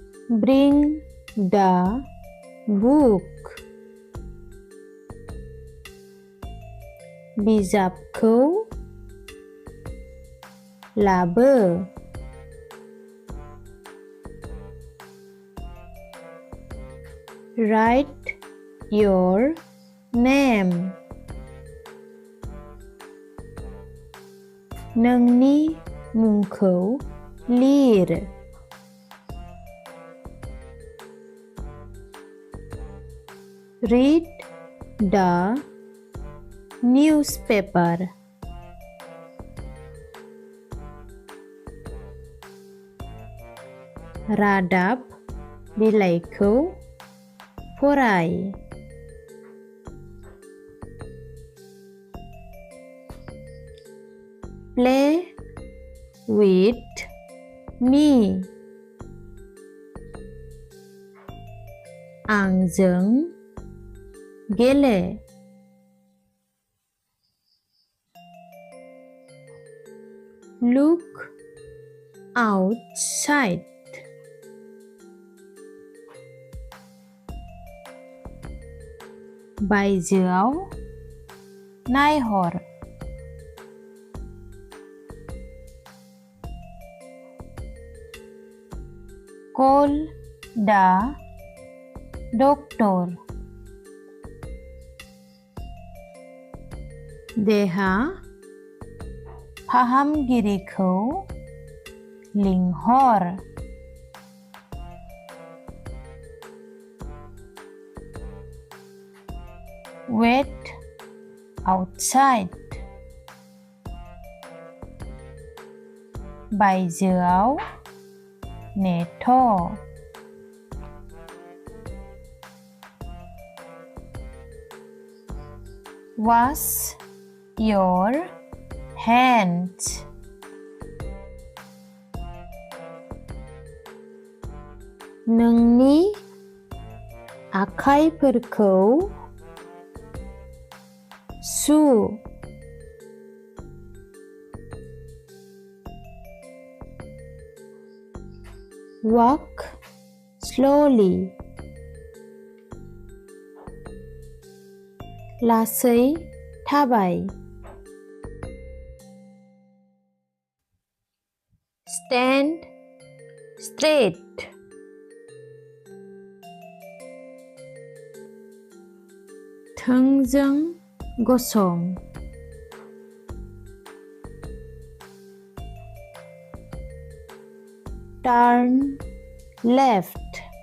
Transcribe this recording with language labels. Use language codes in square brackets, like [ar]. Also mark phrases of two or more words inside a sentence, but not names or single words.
[en] Bring the book. [brx] बिजाबखौ लाबो. [en] Write your name. [brx] नोंनि मुंखौ लिर. [en] Read the newspaper. [brx] रादाब बिलाइखौ फराय. [en] Play with me. [brx] आंजों गेले. [en] Look outside. [brx] बायजोआव नायहर. [en] Call the doctor. [brx] देहा फाहामगिरिखौ लिंहर. [en] Wait outside. [brx] बायजोआव नेथ. [en] Wash your hands. [brx] नोंनि आखाइफोरखौ सु. [en] Walk slowly. [brx] लासै थाबाय. [en] Stand straight. [brx] थोंजों गसं. [en] Turn left.